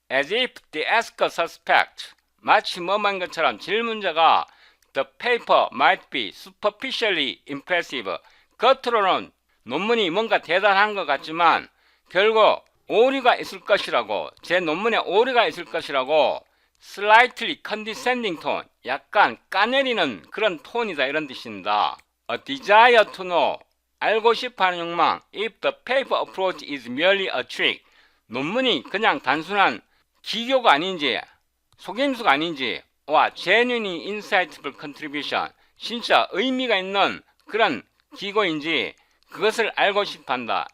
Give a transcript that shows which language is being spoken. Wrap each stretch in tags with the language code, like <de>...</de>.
<en>As if the asker suspect,</en> <ko>마치 뭐만 것처럼 질문자가</ko> <en>the paper might be superficially impressive,</en> <ko>겉으로는 논문이 뭔가 대단한 것 같지만 결국 오류가 있을 것이라고, 제 논문에 오류가 있을 것이라고</ko> <en>slightly condescending tone,</en> <ko>약간 까내리는 그런 톤이다 이런 뜻입니다.</ko> <en>A desire to know,</en> <ko>알고 싶어하는 욕망.</ko> <en>If the paper approach is merely a trick,</en> <ko>논문이 그냥 단순한 기교가 아닌지 속임수가 아닌지, 와</ko> <en>genuinely insightful contribution,</en> <ko>진짜 의미가 있는 그런 기고인지 그것을 알고 싶어한다.</ko>